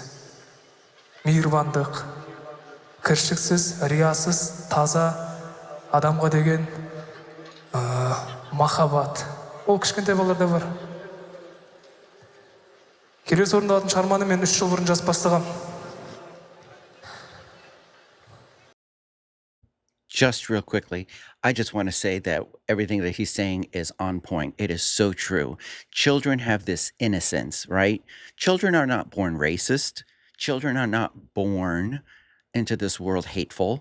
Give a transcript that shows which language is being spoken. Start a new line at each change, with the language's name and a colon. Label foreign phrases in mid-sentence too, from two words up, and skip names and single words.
Kazakh: Мейірбандық, кіршіксіз, риясыз, таза адамға деген махаббат. Ол кішкентай балаларда бар. Келесі орындалатын шығарманы мен 3 жыл бұрын жазып бастағам.
English: Just real quickly, I just want to say that everything that he's saying is on point. It is so true. Children have this innocence, right? Children are not born racist. Children are not born into this world hateful.